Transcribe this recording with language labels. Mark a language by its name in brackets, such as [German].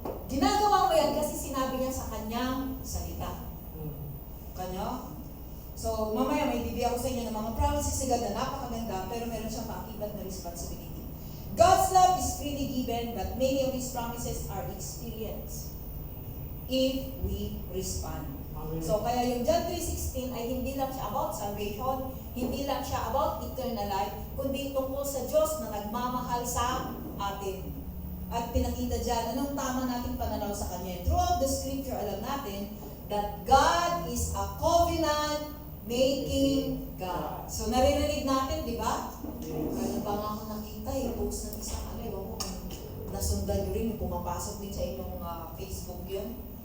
[Filipino] Ginagawa mo yan kasi sinabi niya sa kanyang salita. Kanya? So, mamaya may bibigay ako sa inyo ng mga promises ni God na napakaganda, pero meron siyang paakibat na responsibility. [English] God's love is freely given, but many of His promises are experienced if we respond. Amen. [Filipino] So, kaya yung John 3:16 ay hindi lang siya about salvation, hindi lang siya about eternal life, kundi tungkol sa Diyos na nagmamahal sa atin. At pinakita dyan, anong tama nating pananaw sa Kanya. [English] Throughout the scripture, [Filipino] alam natin [English] that God is a covenant-making God. [Filipino] So, naririnig natin, di ba? Kaya pa nga ako nakita, post ng isang ewan ko, nasundan nyo rin, yung pumapasok din sa inyong Facebook yun.